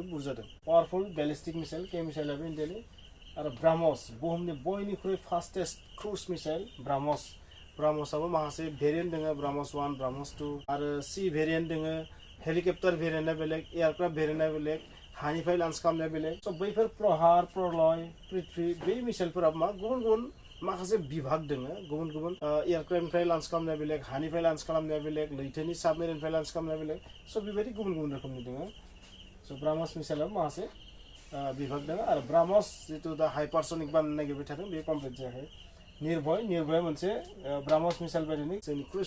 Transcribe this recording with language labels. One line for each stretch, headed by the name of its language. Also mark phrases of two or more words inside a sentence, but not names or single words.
Bodo: बुरजा दं
English: powerful ballistic missile
Bodo: के मिसाइलाबो इन्डियानि आरो ब्राह्मस बुहुमनि बयनिख्रुइ
English: fastest cruise missile
Bodo: ब्राह्मसआबो माखासे भेरिएन्ट दङ ब्राह्मस 1 ब्राह्मस 2 आरो
English: sea variant
Bodo: दङ
English: helicopter variant
Bodo: बेलेग
English: aircraft variant
Bodo: बेलेग हानिफ्राय लन्च खालामनाया बेलेग स' बैफोर प्रहार प्रलय पृथ्वी बै मिसाइलफोरा मा गुबुन गुबुन माखासे बिभाग दङ गुबुन गुबुन एयारक्राफ्टनिफ्राय लन्च खालामनाया बेलेग हानिफ्राय लन्च खालामनाया बेलेग लैथोनि साबमेरिननिफ्राय लन्च खालामनाया बेलेग स' बेबायदि गुबुन गुबुन रोखोमनि दङ स' ब्राह्मस मिसाइलाबो माखासे बिभाग दङ आरो ब्राह्मस जितु दा हाइपारसनिक बानायनो नागिरबाय थादों बे कमप्लिट जायाखै निर्भय मोनसे ब्राह्मस मिसाइल बायदिनो जोंनि क्रुज